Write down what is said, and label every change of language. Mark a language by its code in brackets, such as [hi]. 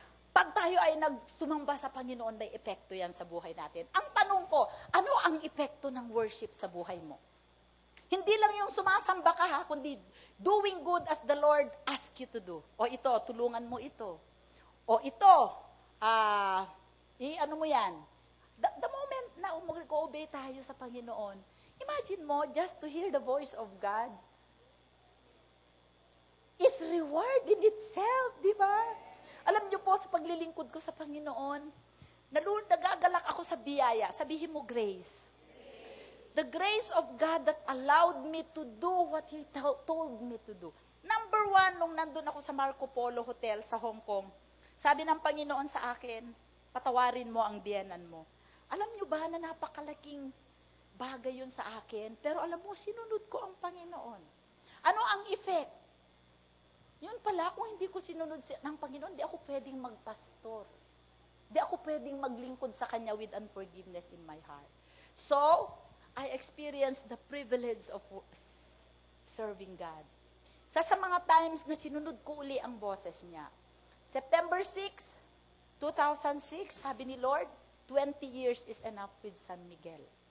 [tl] Pag tayo ay nagsumamba sa Panginoon, may epekto yan sa buhay natin. Ang tanong ko, ano ang epekto ng worship sa buhay mo? Hindi lang yung sumasamba ka ha, kundi [en] doing good as the Lord ask you to do. [tl] O ito, tulungan mo ito. O ito, ano mo yan? [en] The moment [tl] na mag-obey tayo sa Panginoon, [en] imagine mo, just to hear the voice of God is reward in itself, [tl] di ba? Alam niyo po, sa paglilingkod ko sa Panginoon, nagagalak ako sa biyaya. Sabihin mo, grace. [en] The grace of God that allowed me to do what He told me to do. [tl] Number one, nung nandun ako sa Marco Polo Hotel sa Hong Kong, sabi ng Panginoon sa akin, patawarin mo ang biyenan mo. Alam niyo ba na napakalaking bagay yun sa akin? Pero alam mo, sinunod ko ang Panginoon. Ano ang effect? Yun pala, kung hindi ko sinunod ng Panginoon, di ako pwedeng magpastor. Di ako pwedeng maglingkod sa Kanya [en] with unforgiveness in my heart. So, I experienced the privilege of serving God. [tl] Sa mga times na sinunod ko uli ang boses niya. [en] September 6, 2006, [tl] sabi ni Lord, [en] 20 years is enough with San Miguel.